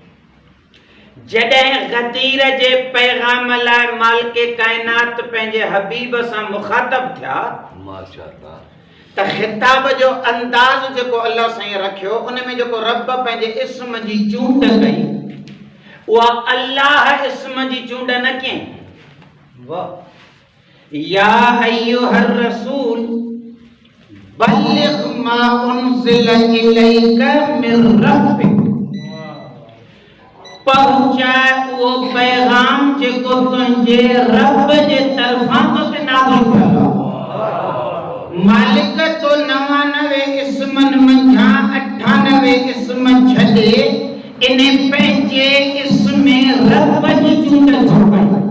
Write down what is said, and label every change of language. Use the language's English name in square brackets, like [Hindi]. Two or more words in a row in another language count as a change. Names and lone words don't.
[Sindhi] जॾहिं गदीर जे पैगाम लाइ मालिके काइनात पंहिंजे हबीब सां मुखातब थिया, माशाअल्लाह, त खिताब जो अंदाज़ जेको अल्लाह साईं रखियो, उन में जेको रब पंहिंजे इस्म जी चूंड कई, उहा अल्लाह इस्म जी चूंड न कई। [Arabic] يا أيها الرسول بلغ ما أنزل إليك من ربك, [Sindhi] पहुंचाए वो पैगाम जेको तुंहिंजे रब जे तरफां तोखे नाज़िल थियल आहे। मालिक तो 99 इस्मनि मंझां 98 इस्म छॾे इन पंहिंजे इस्म रब जी चूंड छो कई।